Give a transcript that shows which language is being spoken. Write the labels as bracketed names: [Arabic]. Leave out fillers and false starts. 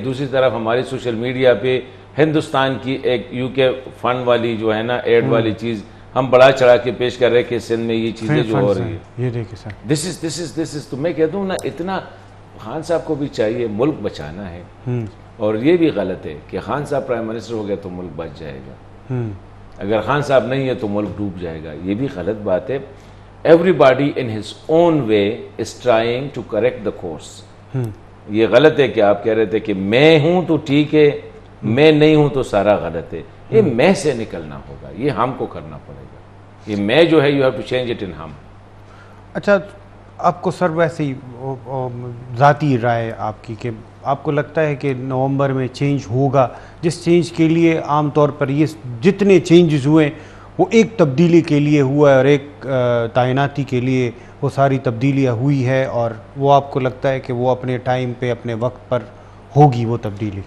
[Urdu] دوسری طرف ہماری سوشل میڈیا پہ ہندوستان کی ایک یو کے فنڈ والی جو ہے نا ایڈ والی چیز ہم بڑا چڑھا کے پیش کر رہے ہیں کہ سندھ میں یہ چیزیں جو ہو رہی ہیں. یہ دیکھیں سر [English] this is [Urdu] تو میں کہتا ہوں نا اتنا خان صاحب کو بھی چاہیے ملک بچانا ہے. اور یہ بھی غلط ہے کہ خان صاحب پرائم منسٹر ہو گیا تو ملک بچ جائے گا. اگر خان صاحب نہیں ہے تو ملک ڈوب جائے گا. یہ بھی غلط بات ہے. [English] Everybody in his own way is trying to correct the course. [Urdu] یہ غلط ہے کہ آپ کہہ رہے تھے کہ میں ہوں تو ٹھیک ہے میں نہیں ہوں تو سارا غلط ہے. یہ میں سے نکلنا ہوگا. یہ ہم کو کرنا پڑے گا. یہ میں جو ہے [English] you have to change it in [Urdu] ہم. اچھا آپ کو سر ویسے ہی ذاتی رائے آپ کی کہ آپ کو لگتا ہے کہ نومبر میں چینج ہوگا جس چینج کے لیے عام طور پر یہ جتنے چینجز ہوئے وہ ایک تبدیلی کے لیے ہوا ہے اور ایک تعیناتی کے لیے وہ ساری تبدیلیاں ہوئی ہے اور وہ آپ کو لگتا ہے کہ وہ اپنے ٹائم پہ اپنے وقت پر ہوگی وہ تبدیلی؟